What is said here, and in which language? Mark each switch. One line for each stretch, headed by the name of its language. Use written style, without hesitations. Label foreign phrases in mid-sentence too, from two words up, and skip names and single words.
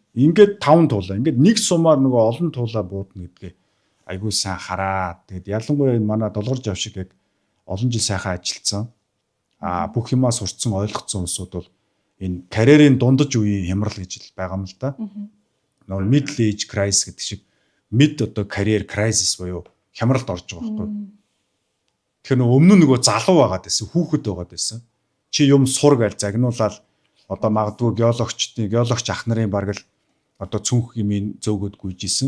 Mongolian: Ингээд 5 туулаа. Ингээд нэг сумаар нөгөө олон туулаа буудна гэдгээ айгүй сайн хараа. Тэгээд ялангуяа энэ манай долгор жав шиг яг олон жил сайхан ажилласан. Бүх юмаа сурцсан ойлгоцсон хүмүүсүүд бол энэ карьерийн дундаж үеийн хямрал гэж байгаа юм л да. Нөгөө
English: middle age crisis
Mongolian: гэдэг шиг mid одоо
English: career crisis
Mongolian: буюу хямралд орж байгаа байхгүй. Тэгэхээр нөгөө өмнө нөгөө залуу байгаад байсан, хүүхэд байгаад байсан. Чи юм сур гээл загнуулаад одоо магадгүй геологч ах нарын бараг л одоо цүнх юм зөөгөөд гүйжсэн.